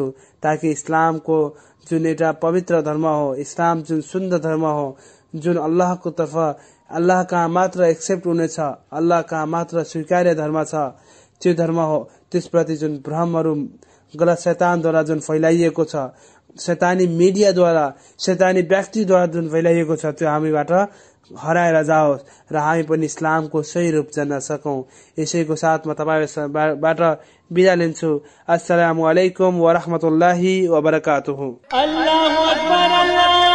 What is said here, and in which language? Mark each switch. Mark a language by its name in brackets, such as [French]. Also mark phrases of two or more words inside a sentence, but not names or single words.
[Nepali] ताकि इस्लामको जुन एउटा पवित्र धर्म हो, इस्लाम जुन सुन्दर धर्म हो, जुन अल्लाहको तर्फ अल्लाह कहाँ मात्र एक्सेप्ट हुनेछ, अल्लाह कहाँ मात्र स्वीकार्य धर्म छ, त्यो धर्म हो, त्यसप्रति जुन भ्रमहरू गलत शैतानद्वारा जुन फैलाइएको छ, शैतानी मिडियाद्वारा शैतानी व्यक्तिद्वारा जुन फैलाइएको छ, त्यो हामीबाट हराएर जाओस् र हामी पनि इस्लामको सही रूप जान्न सकौं। यसैको साथ म तपाईहरुबाट बिदा लिन्छु। [Arabic] السلام عليكم ورحمة الله وبركاته. الله أكبر.